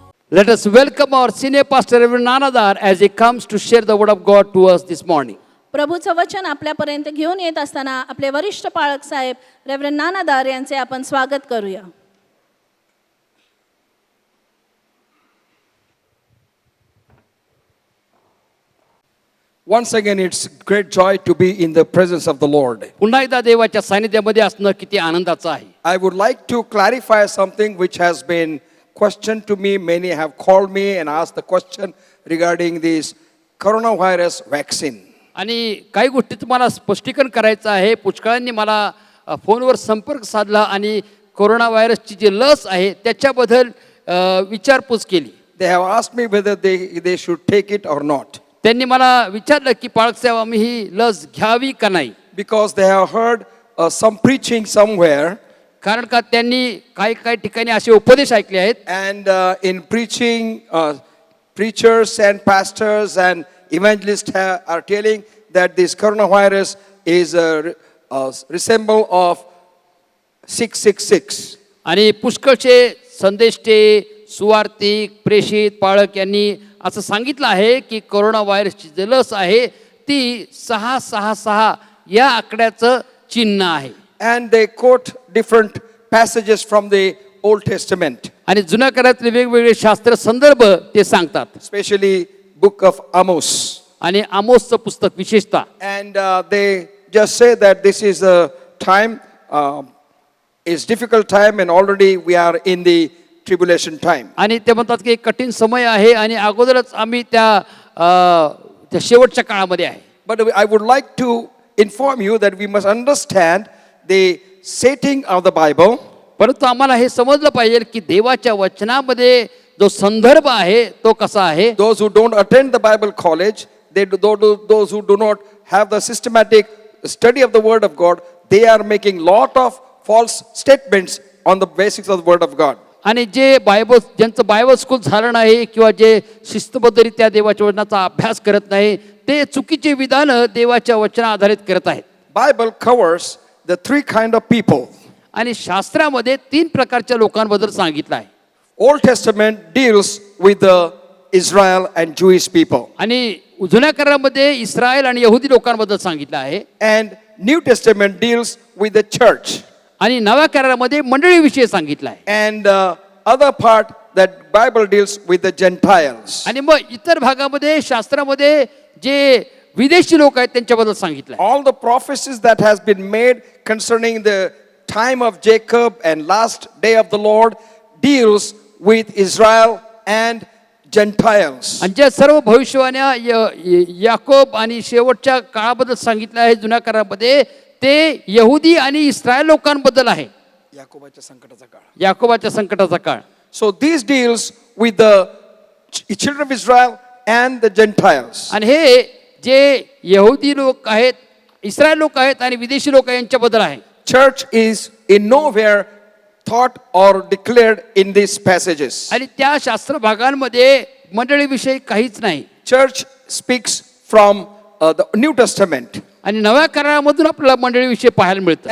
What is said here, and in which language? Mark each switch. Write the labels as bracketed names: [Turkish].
[English] Let us welcome our senior pastor, Reverend Nanadar, as he comes to share the word of God to us this morning. [Marathi] प्रभूचं वचन आपल्यापर्यंत घेऊन येत असताना आपले वरिष्ठ पाळक साहेब रेव्हरंड नानादार यांचे आपण स्वागत करूया. [English] Once again, it's great joy to be in the presence of the Lord. [Marathi] पुन्हा एकदा देवाच्या सानिध्यामध्ये असणं किती आनंदाचं आहे. [English] I would like to clarify something which has been questioned to me. Many have called me and asked the question regarding this coronavirus vaccine. [Marathi] आणि काही गोष्टी तुम्हाला स्पष्टीकरण करायचं आहे. पुष्कळांनी मला फोनवर संपर्क साधला आणि कोरोना व्हायरसची जी लस आहे त्याच्याबद्दल विचारपूस केली. [English] They have asked me whether they should take it or not. [Marathi] त्यांनी मला विचारलं की पाळक साहेब आम्ही ही लस घ्यावी का नाही. [English] Because they have heard some preaching somewhere, [Marathi] कारण का त्यांनी काही काही ठिकाणी असे उपदेश ऐकले आहेत. [English] and in preaching, preachers and pastors and evangelists are telling that this coronavirus is a resemble of 666. [Marathi] आणि पुष्कळचे संदेष्टे सुवार्तिक प्रेषित पाळक यांनी असं सांगितलं आहे की कोरोना व्हायरसची जी लस आहे ती 666 या आकड्याचं चिन्ह आहे. [English] And they quote different passages from the Old Testament, [Marathi] आणि जुन्या काळातले वेगवेगळे शास्त्र संदर्भ ते सांगतात. [English] especially book of Amos. [Marathi] आणि आमोसचं पुस्तक विशेषतः. [English] And they just say that this is a time, is difficult time, and already we are in the tribulation time. [Marathi] आणि ते म्हणतात की एक कठीण समय आहे आणि अगोदरच आम्ही त्या शेवटच्या काळामध्ये आहे. [English] But I would like to inform you that we must understand the setting of the Bible. [Marathi] परंतु आम्हाला हे समजलं पाहिजे की देवाच्या वचनामध्ये जो संदर्भ आहे तो कसा आहे. [English] Those who don't attend the Bible college, those who do not have the systematic study of the Word of God, they are making lot of false statements on the basics of the Word of God. [Marathi] आणि जे ज्यांचं Bible school झालं नाही किंवा जे शिस्तबद्धरित्या देवाच्या वचनाचा अभ्यास करत नाही ते चुकीचे विधानं देवाच्या वचना आधारित करत आहेत. [English] Bible covers the three kind of people. [Marathi] आणि शास्त्रामध्ये 3 प्रकारच्या लोकांबद्दल सांगितलं आहे. [English] Old Testament deals with the Israel and Jewish people. [Marathi] आणि जुन्या करारामध्ये इस्रायल आणि यहुदी लोकांबद्दल सांगितलं आहे. [English] And New Testament deals with the church. [Marathi] आणि नव्या करारामध्ये मंडळीविषयी सांगितलं आहे. [English] And other part that Bible deals with the Gentiles. [Marathi] आणि मग इतर भागामध्ये शास्त्रामध्ये जे विदेशी लोक आहेत त्यांच्याबद्दल सांगितलं आहे. [English] All the prophecies that has been made concerning the time of Jacob and last day of the Lord deals with Israel and Gentiles. [Marathi] आणि ज्या सर्व भविष्यवाण्या याकोब आणि शेवटच्या काळाबद्दल सांगितलं आहे जुन्या करारामध्ये ते यहुदी आणि इस्रायल लोकांबद्दल आहे. याकोबाच्या संकटाचा काळ. याकोबाच्या संकटाचा काळ. [English] So these deals with the children of Israel and the Gentiles. [Marathi] आणि हे जे यहुदी लोक आहेत इस्रायल लोक आहेत आणि विदेशी लोक यांच्याबद्दल आहे. [English] Church is in nowhere taught or declared in these passages. [Marathi] आणि त्या शास्त्र भागांमध्ये मंडळीविषयी काहीच नाही. [English] Church speaks from the New Testament. [Marathi] आणि नव्या करारामधून आपल्याला मंडळीविषयी पाहायला मिळतं.